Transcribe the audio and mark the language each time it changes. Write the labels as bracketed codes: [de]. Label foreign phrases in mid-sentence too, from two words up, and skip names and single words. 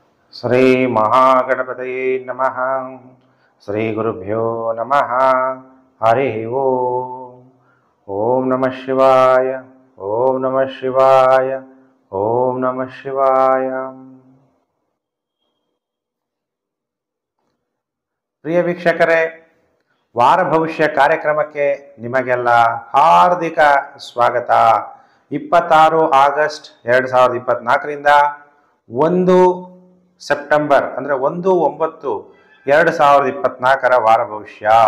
[sa] ಶ್ರೀ ಮಹಾಗಣಪತಯೇ ನಮಃ. ಶ್ರೀ ಗುರುಭ್ಯೋ ನಮಃ. ಹರಿ ಓಂ. ಓಂ ನಮಃ ಶಿವಾಯ. ಓಂ ನಮಃ ಶಿವಾಯ. ಓಂ ನಮಃ ಶಿವಾಯ. [kn] ಪ್ರಿಯ ವೀಕ್ಷಕರೇ, ವಾರ ಭವಿಷ್ಯ ಕಾರ್ಯಕ್ರಮಕ್ಕೆ ನಿಮಗೆಲ್ಲ ಹಾರ್ದಿಕ ಸ್ವಾಗತ. 26 ಆಗಸ್ಟ್ 2024ರಿಂದ 1 ಸೆಪ್ಟೆಂಬರ್ ಅಂದರೆ 1/9/2024 ವಾರ ಭವಿಷ್ಯ.